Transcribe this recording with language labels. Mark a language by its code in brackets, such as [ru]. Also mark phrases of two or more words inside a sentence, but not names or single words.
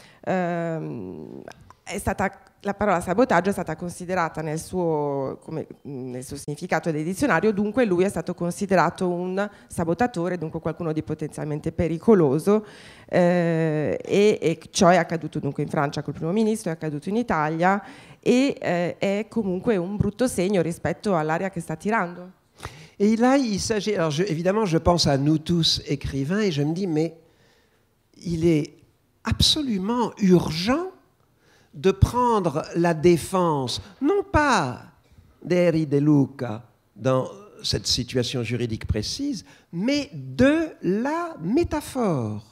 [it] La parola sabotaggio è stata considerata nel suo significato del dizionario, dunque lui è stato considerato un sabotatore, dunque qualcuno di potenzialmente pericoloso, e ciò è accaduto dunque in Francia col primo ministro, è accaduto in Italia, e è comunque un brutto segno rispetto all'aria che sta tirando. [fr] Et là, il s'agit... Alors, évidemment, je pense à nous tous écrivains et je me dis, mais il est absolument urgent de prendre la défense, non pas d'Henri De Luca dans cette situation juridique précise, mais de la métaphore.